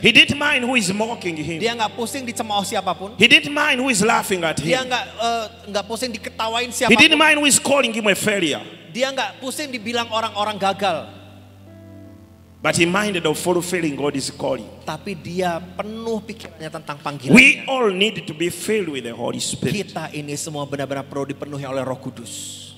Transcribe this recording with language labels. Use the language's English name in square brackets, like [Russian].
[English] He didn't mind who is mocking him. [Indonesian] Dia nggak pusing dicemooh siapapun. [English] He didn't mind who is laughing at [Indonesian] Dia [English] him. [Indonesian] nggak pusing diketawain [English] He didn't [Indonesian] siapapun. [English] mind who is calling him a failure. [Indonesian] Dia nggak pusing dibilang orang-orang gagal. [English] But he minded of fulfilling God's calling. [Indonesian] Tapi dia penuh pikirannya tentang [English] We [Indonesian] panggilannya. [English] all need to be filled with the Holy Spirit. [Indonesian] Kita ini semua benar-benar perlu dipenuhi oleh Roh Kudus.